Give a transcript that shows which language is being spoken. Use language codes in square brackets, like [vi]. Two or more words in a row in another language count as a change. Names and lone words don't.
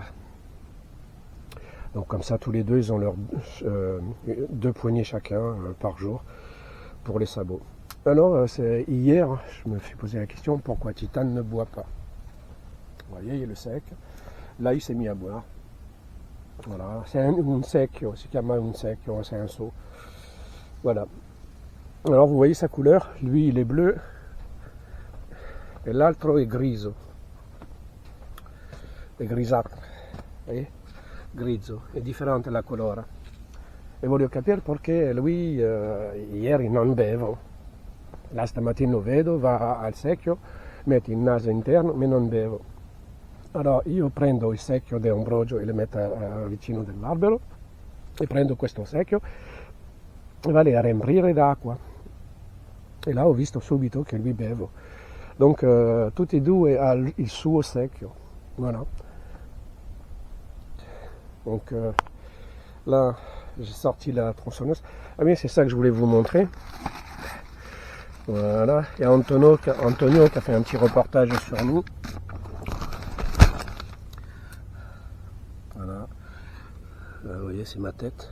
[fr] Donc comme ça, tous les deux, ils ont leurs 2 poignées chacun par jour pour les sabots. Alors, hier, je me suis posé la question, pourquoi Titane ne boit pas? Vous voyez, il est le sec. Là, il s'est mis à boire. Voilà, c'est un secchio, [it] si chiama un secchio, [fr] c'est un seau. Voilà. Alors vous voyez sa couleur, lui il est bleu et [it] l'altro è griso. È grisato, voyez? Grigio, è differente la colore. E voglio capire perché lui ieri non bevo. Là stamattina lo vedo, va al secchio, mette il naso interno, ma non bevo. Allora io prendo il secchio di Ambrogio e lo metto vicino dell'albero e prendo questo secchio e vado a riempire d'acqua e là ho visto subito che lui bevo. Donc tutti e due hanno il suo secchio, [fr] voilà. Donc là j'ai sorti la tronçonneuse. Ah oui, c'est ça que je voulais vous montrer. Voilà, il y a Antonio qui a fait un petit reportage sur nous. Voilà, là, vous voyez, c'est ma tête.